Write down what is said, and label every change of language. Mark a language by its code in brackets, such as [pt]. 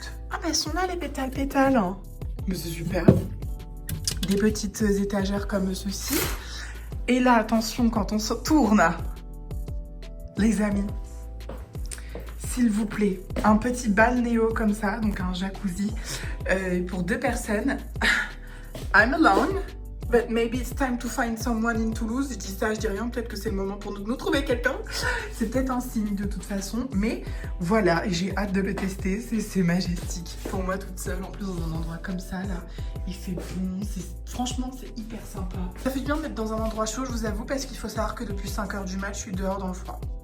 [fr] Ah bah elles sont là les pétales hein. Mais c'est super. Des petites étagères comme ceci. Et là attention quand on se tourne, les amis, s'il vous plaît, un petit balnéo comme ça, donc un jacuzzi pour 2 personnes. [en] I'm alone, but maybe it's time to find someone in Toulouse. [fr] Je dis ça, je dis rien, peut-être que c'est le moment pour nous trouver quelqu'un. C'est peut-être un signe de toute façon, mais voilà, j'ai hâte de le tester, c'est majestique. Pour moi toute seule, en plus dans un endroit comme ça, là, il fait bon, franchement c'est hyper sympa. Ça fait bien de mettre dans un endroit chaud, je vous avoue, parce qu'il faut savoir que depuis 5 h du mat, je suis dehors dans le froid.